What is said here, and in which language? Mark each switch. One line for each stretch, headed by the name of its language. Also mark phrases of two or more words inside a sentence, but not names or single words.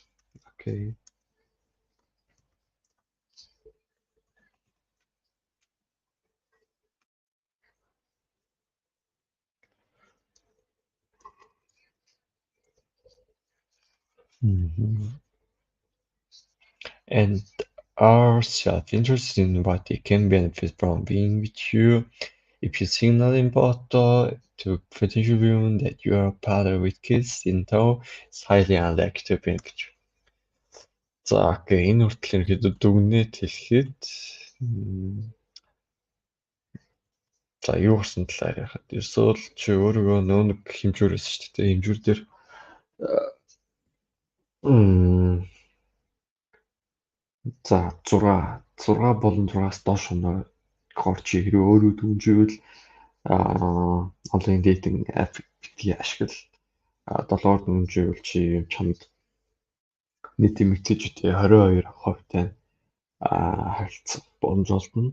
English: Okay. Mhm. And are self-interested in what they can benefit from being with you. If you signal in photo to potential women that you are a father with kids in tow, it's highly unlikely to be гэж.
Mongolian: За окей, энэ хүртэл ерөөдөө дүгнэлт хэлэхэд за юу гарсан талаар ярихад ерөөсөө л чи өөрийгөө нөө нэг хэмжүүрээс шүү дээ. Хэмжүүр дээр за 6 болон 6-аас доош оноо гоор чи хэрэг өөрөө дүнживэл онлайн дейтинг апп битгий ашигла 7-оор дүнживэл чи чамд нийт эмэгтэйчүүдийн 22% харилцах боломж олдно.